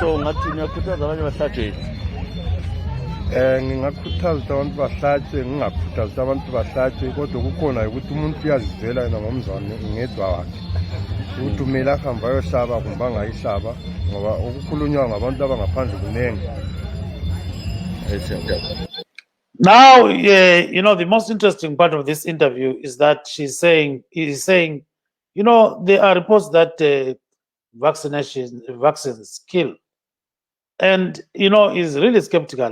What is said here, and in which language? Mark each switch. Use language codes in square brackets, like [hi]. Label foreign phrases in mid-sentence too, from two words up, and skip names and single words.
[nd] So ngathi niyakhuthaza abanye bahlatshwe? Ngingakhuthaza abantu bahlatshwe, ngingakhuthaza abantu bahlatshwe, kodwa kukhona ukuthi umuntu uyazizwela yena ngomzwane ngedwa wakhe ukuthi umele ahambe ayohlaba kumbe angayihlaba ngoba okukhulunywa ngabantu abangaphandle kunengi. [en] Now, the most interesting part of this interview is that he's saying, there are reports that vaccines kill. And, he's really skeptical.